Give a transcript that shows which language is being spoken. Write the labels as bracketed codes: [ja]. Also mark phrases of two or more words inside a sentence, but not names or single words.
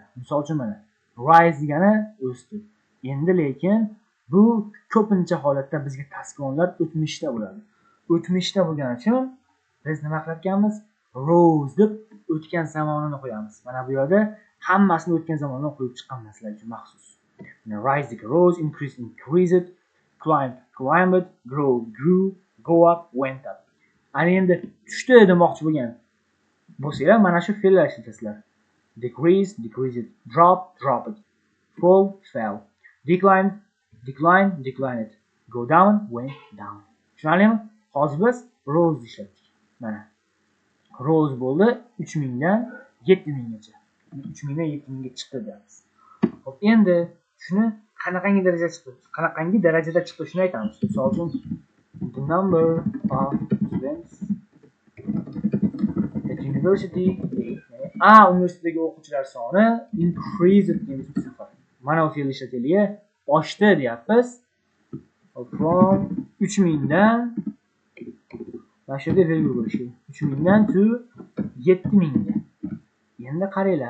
[uz] Misol uchun mana rise degani o'sdi. Endi lekin bu ko'pincha holatda bizga tasvirlar o'tmishda bo'ladi. O'tmishda bo'lgani uchun biz nima qilar ekanmiz? Rose deb o'tgan zamonini qo'yamiz. Mana bu yerda hammasini o'tgan zamondan qo'yib chiqqanman sizlar uchun maxsus. [en] Rise degi rose, increased, climbed, grew, go up, went up. [uz] Ana endi tushdi demoqchi bo'lgan bo'lsanglar, mana shu fe'llar ishlatasizlar. [en] Decreased, dropped, fall, fell, declined, go down, went down. [uz] Tushunarlimi? Hozir biz rose ishlatdik. Mana rose bo'ldi 3000 dan 7000 gacha. 3000 dan 7000 ga chiqdi deyapmiz. Xo'p, endi shuni qanaqangi darajada chiqdi shuni aytamiz. Misol uchun [en] the number of students at university A [uz] universitetdagi o'quvchilar soni increased deymiz bu safar. Mana bu fe'l ishlataylik. Oshdi deyapmiz. From 3000 dan mana shu yerda virgul bo'lishi kerak. 3000 dan to 7000 ga. Endi qaranglar.